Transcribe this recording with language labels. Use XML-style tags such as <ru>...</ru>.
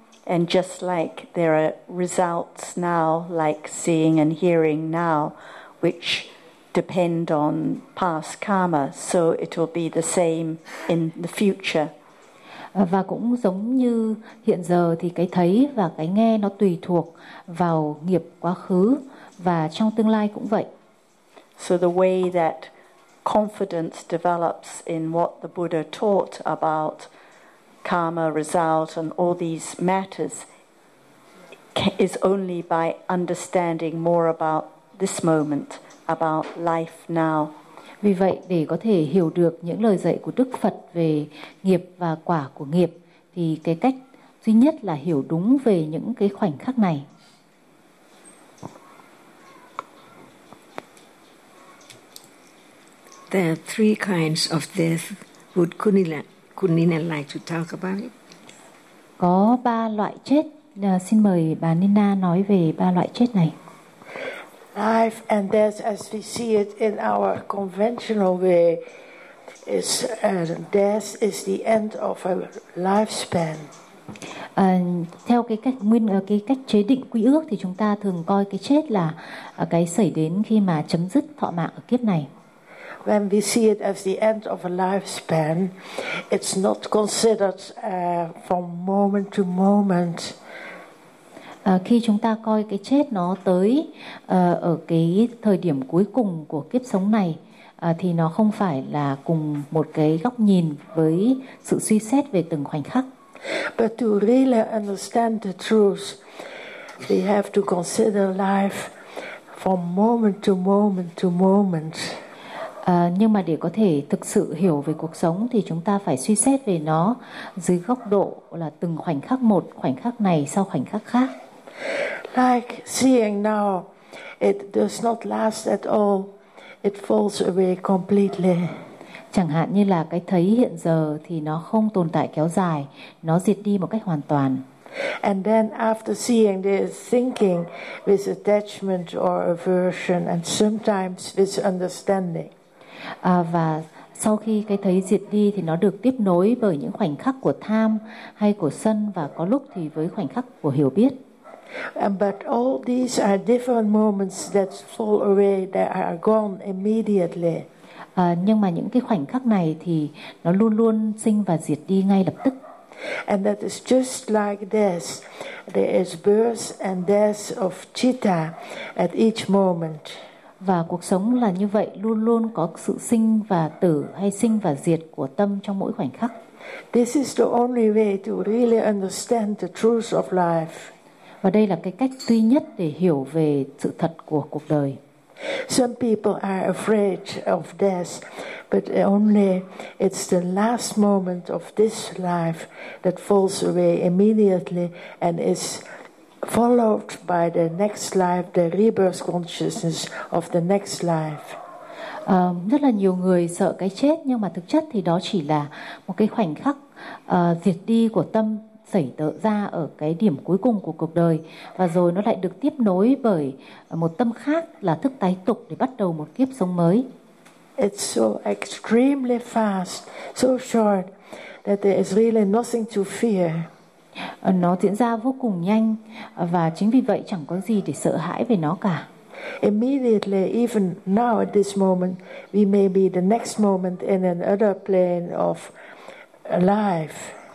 <en>And just like there are results now, like seeing and hearing now, which depend on past karma, so it will be the same in the future.</en> <vi>Và cũng giống như hiện giờ thì cái thấy và cái nghe nó tùy thuộc vào nghiệp quá khứ và trong tương lai cũng vậy.</vi> <en>So the way that confidence develops in what the Buddha taught about karma, result and all these matters is only by understanding more about this moment, about life now.</en> <vi>Vì vậy để có thể hiểu được những lời dạy của Đức Phật về nghiệp và quả của nghiệp thì cái cách duy nhất là hiểu đúng về những cái khoảnh khắc này.</vi> <en>there are three kinds of death. Would Kunina like to talk about it?</en> <vi>Có ba loại chết. Xin mời bà Nina nói về ba loại chết này.</vi> <en>Life and death, as we see it in our conventional way, is death is the end of a lifespan.</en> <vi>Theo cái cách nguyên cái cách chế định quy ước thì chúng ta thường coi cái chết là cái xảy đến khi mà chấm dứt thọ mạng ở kiếp này.</vi> <en>When we see it as the end of a lifespan, it's not considered from moment to moment.</en> <vi>Khi chúng ta coi cái chết nó tới ở cái thời điểm cuối cùng của kiếp sống này thì nó không phải là cùng một cái góc nhìn với sự suy xét về từng khoảnh khắc.</vi> <en>But to really understand the truth, we have to consider life from moment to moment to moment.</en> <vi>Nhưng mà để có thể thực sự hiểu về cuộc sống thì chúng ta phải suy xét về nó dưới góc độ là từng khoảnh khắc một, khoảnh khắc này sau khoảnh khắc khác.</vi> <en>Like seeing now, it does not last at all. It falls away completely.</en> <vi>Chẳng hạn như là cái thấy hiện giờ thì nó không tồn tại kéo dài, nó diệt đi một cách hoàn toàn.</vi> <en>And then after seeing this, thinking with attachment or aversion, and sometimes with understanding.</en> <vi>Và sau khi cái thấy diệt đi thì nó được tiếp nối bởi những khoảnh khắc của tham hay của sân, và có lúc thì với khoảnh khắc của hiểu biết.</vi> <en>But all these are different moments that fall away, that are gone immediately.</en> <vi>Nhưng mà những cái khoảnh khắc này thì nó luôn luôn sinh và diệt đi ngay lập tức.</vi> <en>And that is just like death. There is birth and death of citta at each moment.</en> <vi>Và cuộc sống là như vậy, luôn luôn có sự sinh và tử hay sinh và diệt của tâm trong mỗi khoảnh khắc.</vi> <en>This is the only way to really understand the truth of life.</en> <vi>Và đây là cái cách duy nhất để hiểu về sự thật của cuộc đời.</vi> <en>Some people are afraid of death, but only it's the last moment of this life that falls away immediately and is followed by the next life, the rebirth consciousness of the next life.</en> <vi>Rất là nhiều người sợ cái chết, nhưng mà thực chất thì đó chỉ là một cái khoảnh khắc diệt đi của tâm xảy ra ở cái điểm cuối cùng của cuộc đời, và rồi nó lại được tiếp nối bởi một tâm khác là thức tái tục để bắt đầu một kiếp sống mới.</vi> <en>It's so extremely fast, so short that there is really nothing to fear.</en> <vi>Nó diễn ra vô cùng nhanh và chính vì vậy chẳng có gì để sợ hãi về nó cả.</vi> <en>Immediately, even now at this moment, we may be the next moment in another plane of life.</en>